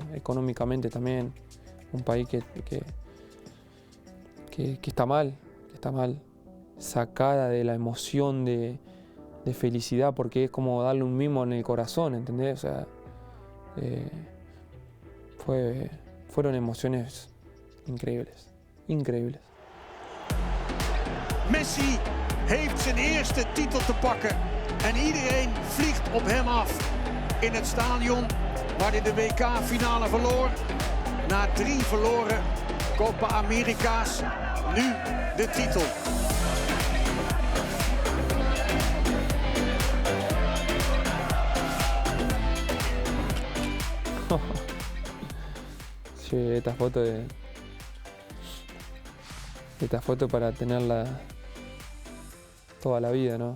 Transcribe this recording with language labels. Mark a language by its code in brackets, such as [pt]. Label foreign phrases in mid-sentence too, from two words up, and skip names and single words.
[es] Económicamente también, un país que está mal, sacada de la emoción de felicidad, porque es como darle un mimo en el corazón, ¿entendés? O sea, fueron emociones increíbles, increíbles. [nl] Messi heeft zijn eerste titel te pakken en iedereen vliegt op hem af. In het stadion waar hij de WK-finale verloor. Na 3 verloren Copa America's, nu de titel. [es] Sí, esta foto para tenerla toda la vida, ¿no?